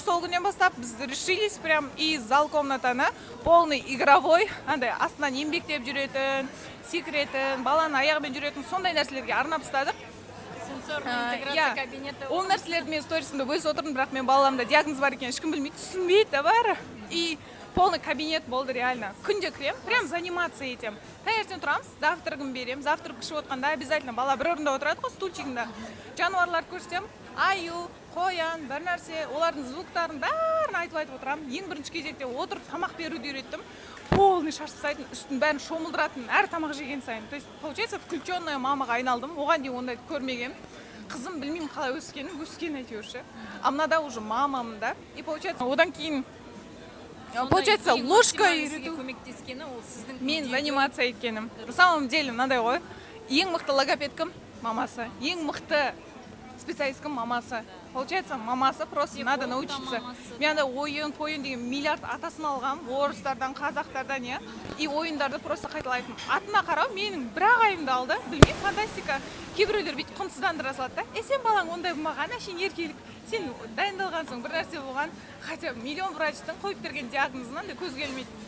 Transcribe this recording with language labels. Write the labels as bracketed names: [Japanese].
[Kazakh] Сол күннен бастап біз [Russian] решились прям и [Kazakh] зал комнатаны полный игровой, андай астынан еңбектеп жүретін, секіретін, баланы аяғымен жүретін сондай нәрселерге арнап тастадық. Интеграция кабинеті. Ол нәрселерді мен сторисімде өзі отырдым, бірақ мен баламда диагноз бар екен, ешкім білмейді, түсінбейді да бәрі. И полный кабинет болды реально. Күнде кірем, прям заниматься етем. Таңертең тұрамыз, завтрагын берем. Завтрак ішіп отқанда обязательно бала бір орында отырады ғой, стульчигінде. Жануарлар көрсетем, аю, қоян, бір нәрсе, олардың звуктарын бәрін айтып отырамын. Ең бірінші кезекте отырып тамақ беруді үйреттім. Полный шашып тастайтын, үстін бәрін шомылдыратын, әр тамақ жеген сайын. [Russian] То есть, получается, включенная [Kazakh] мамаға айналдым. Оған дейін ондайды көрмеген. Қызым білмеймін қалай өскен әйтеуір. А мынада уже мамам да. [Russian] И получается, [Kazakh] одан кейін [Russian] получается, ложка үйрету. [Kazakh] Мен заниматься еткенім. [Russian] На самом деле, [Kazakh] мынадай ғой. Ең мықты логопед кім? Мамасы. Ең мықты специалист кім? Мамасы. [Russian] Получается, [Kazakh] мамасы [Russian] просто надо научиться. [Kazakh] Мен анда ойын деген миллиард атасын алғам, орыстардан, қазақтардан, я. И ойындарды просто қайталайтын. Атына қарау менің бір ағайымды алды. Білмеймін, фантастика. Кейбіреулер бүйтіп құнсыздандыра салады да. Сен балаң ондай болмаған, әшейін еркелік. Сен дайындалған соң бір нәрсе болған, хотя миллион врачтың қойып берген диагнозынан да көз келмейді.